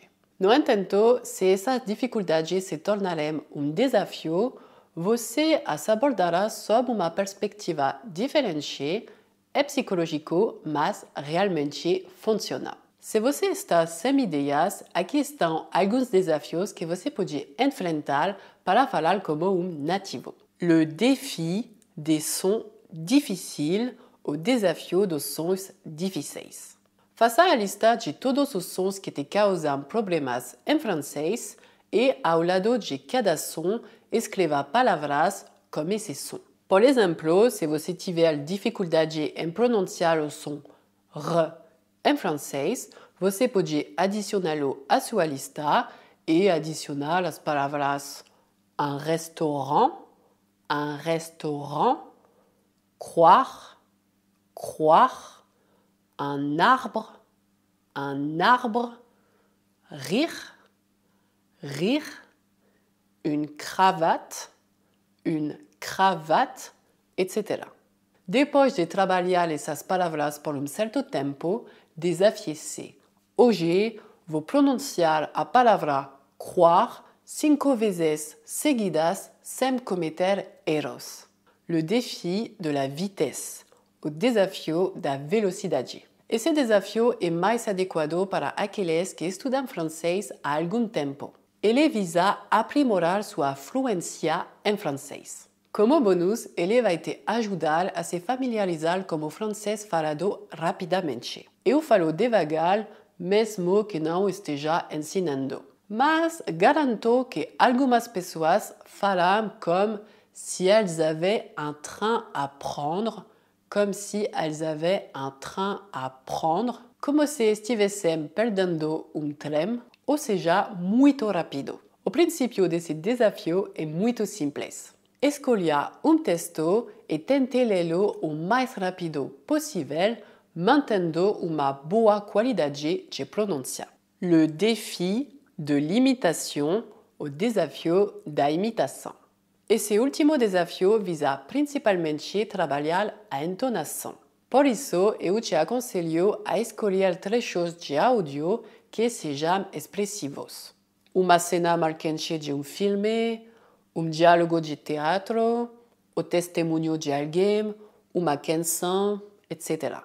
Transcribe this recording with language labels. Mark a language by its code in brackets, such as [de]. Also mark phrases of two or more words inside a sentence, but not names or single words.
[pt] No entanto, se essas dificuldades se tornarem um desafio, você as abordará sob uma perspectiva diferente, é psicológico, mas realmente funciona. Se você está sem ideias, aqui estão alguns desafios que você pode enfrentar para falar como um nativo. [fr] Le défi des sons difficiles, [pt] o desafio dos sons difíceis. Faça a lista de todos os sons que te causam problemas em francês e, ao lado de cada som, escreva palavras com esse som. Por exemplo, se você tiver dificuldade em pronunciar o som R em francês, você pode adicioná-lo à sua lista e adicionar as palavras [fr] un restaurant, croire, un arbre, rire, une cravate, [pt] etc. Depois de trabalhar essas palavras por um certo tempo, desafie-se. Hoje, vou pronunciar a palavra croire 5 vezes seguidas sem cometer erros. [fr] Le défi de la vitesse, [pt] o desafio da velocidade. Esse desafio é mais adequado para aqueles que estudam francês há algum tempo. Ele visa aprimorar sua fluência em francês. Como bônus, ele vai te ajudar a se familiarizar com o francês falado rapidamente. Eu falo devagar, mesmo que não esteja ensinando. Mas garanto que algumas pessoas falam como [fr] si elles avaient un train à prendre, comme si elles avaient un train à prendre, [pt] como se estivessem perdendo trem, ou seja, muito rápido. O princípio desse desafio é muito simples. Escolha texto e tente lê-lo o mais rápido possível, mantendo uma boa qualidade de pronúncia. [fr] Le défi de l'imitation, [pt] o desafio da imitação. Esse último desafio visa principalmente trabalhar a entonação. Por isso, eu te aconselho a escolher trechos de áudio que sejam expressivos. Uma cena marcante de filme, diálogo de teatro, o testemunho de alguém, uma canção, etc.